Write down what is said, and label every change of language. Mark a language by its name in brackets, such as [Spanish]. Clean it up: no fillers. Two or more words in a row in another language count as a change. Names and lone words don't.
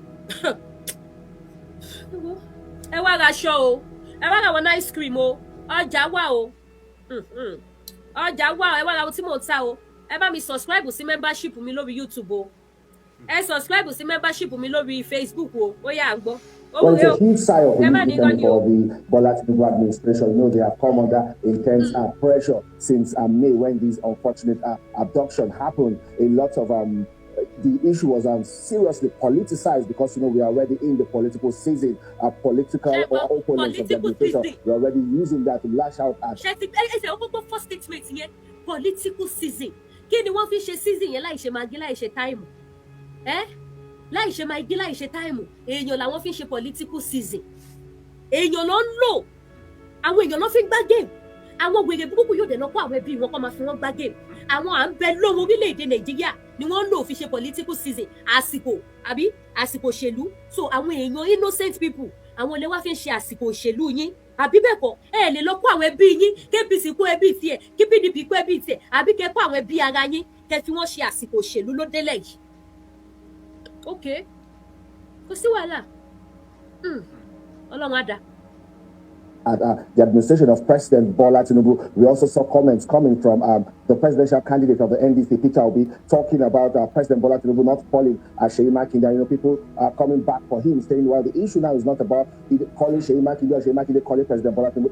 [Yoruba] ẹ wá ra aṣọ o ẹ wá ra àwọn [English] ice cream [Yoruba] o ọjà wà o ọjà wà o ẹ wá ra ohun tí mò ń ta o ẹ bá mi subscribe sí membership mi lórí YouTube o ẹ subscribe sí membership mi lórí Facebook o ó yá à ń gbọ́. [English] Well, it's a huge sigh of relief for the Bola Tinubu administration. They have come under intense pressure since May when this unfortunate abduction happened. A lot of the issue was seriously politicized because we are already in the political season. Political opponents of the administration were already using that to lash out at. First statement here, political season. [Yoruba] Kí ni wọ́n fi ṣe season yẹn láì ṣe magi láì ṣe time? Láì ṣe magi láì ṣe time. Èèyàn làwọn fi ṣe [English] political season. [Yoruba] Èèyàn ló ń lò. Àwọn èèyàn ló fi gbá game. Àwọn wèrè burúkú yóò dẹ̀ lọ kó àwọn ẹbí wọn kó máa fi wọ́n gbá game. Àwọn à ń bẹ lóhun orílẹ̀-èdè Nàìjíríà ni wọ́n ń lò fi ṣe [English] political season. [Yoruba] Àsìkò òṣèlú. So àwọn èèyàn [English] innocent people [Yoruba] àwọn ilé wa fi ń ṣe àsìkò òṣèlú yín. Àbí bẹ́ẹ̀ kọ́ ẹ lè lọ kó àwọn ẹbí yín kí APC kó ẹbí tiẹ̀ kí PDP kó ẹbí tiẹ̀ àbí kẹ́ kó àwọn ẹbí ara yín kẹ́ fi wọ́n ṣe àsìkò òṣèlú ló délẹ̀ yìí. Okay, kò sí wàhálà Ọlọ́run á dá. [English] At the administration of President Bola Tinubu, we also saw comments coming from the presidential candidate of the NDC, Peter Obi, talking about President Bola Tinubu not calling Seyi Makinde. People are coming back for him, saying, well, the issue now is not about calling Seyi Makinde or Seyi Makinde calling President Bola Tinubu.